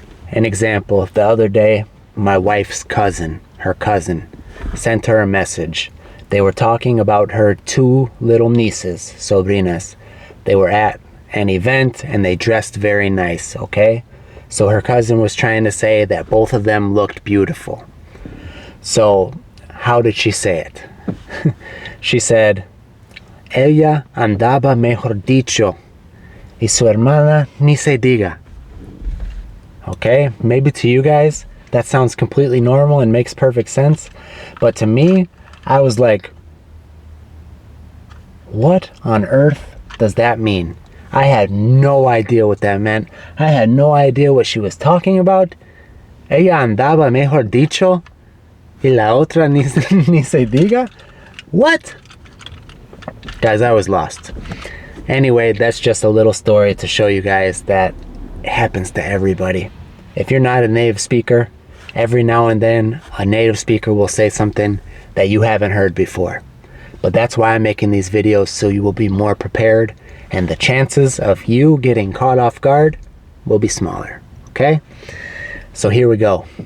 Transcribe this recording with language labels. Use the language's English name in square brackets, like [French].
[English] An example, the other day, my wife's cousin, sent her a message. They were talking about her 2 little nieces, sobrinas. They were at an event and they dressed very nice, okay? So her cousin was trying to say that both of them looked beautiful. So how did she say it? She said, [Spanish] ella andaba mejor dicho, y su hermana ni se diga. [English] Okay, maybe to you guys, that sounds completely normal and makes perfect sense. But to me, I was like, what on earth does that mean? I had no idea what that meant. I had no idea what she was talking about. [Spanish] Ella andaba mejor dicho, y la otra ni se diga. [English] What? Guys, I was lost. Anyway, that's just a little story to show you guys that it happens to everybody. If you're not a native speaker, every now and then a native speaker will say something that you haven't heard before. But that's why I'm making these videos, so you will be more prepared and the chances of you getting caught off guard will be smaller, okay? So here we go.